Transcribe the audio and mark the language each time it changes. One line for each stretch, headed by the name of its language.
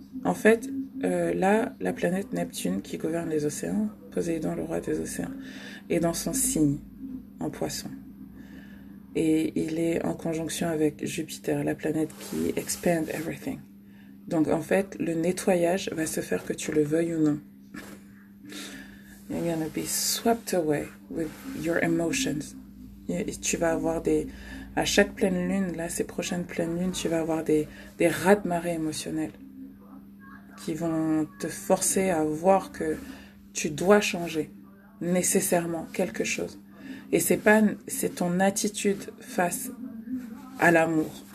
French: En fait, là, la planète Neptune qui gouverne les océans, Poséidon, le roi des océans, est dans son signe, en poisson. Et il est en conjonction avec Jupiter, la planète qui
English: expand everything.
French: Donc, en fait, le nettoyage va se faire que tu le veuilles ou non.
English: You're gonna be swept away with your emotions.
French: Et tu vas avoir à chaque pleine lune, là, ces prochaines pleines lunes, tu vas avoir des raz-de-marée émotionnels qui vont te forcer à voir que tu dois changer nécessairement quelque chose. Et c'est ton attitude face à l'amour.